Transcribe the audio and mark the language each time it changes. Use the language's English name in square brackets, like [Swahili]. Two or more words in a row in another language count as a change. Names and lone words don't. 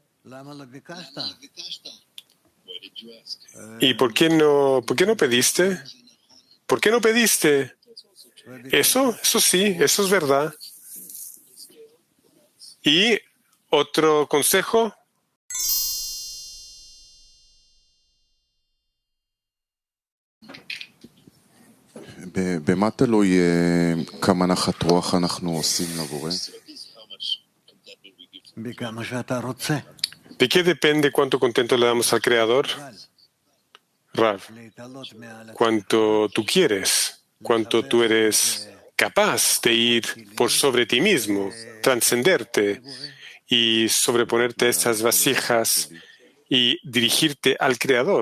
[Spanish] ¿Y por qué no pediste? ¿Por qué no pediste? Eso sí, eso es verdad. ¿Y otro consejo? [Hebrew] במה תלוי כמה נחת רוח אנחנו עושים לבורא? [Spanish] ¿De qué depende cuánto contento le damos al Creador? Rav, cuánto tú quieres, cuánto tú eres capaz de ir por sobre ti mismo, trascenderte y sobreponerte a estas vasijas y dirigirte al Creador.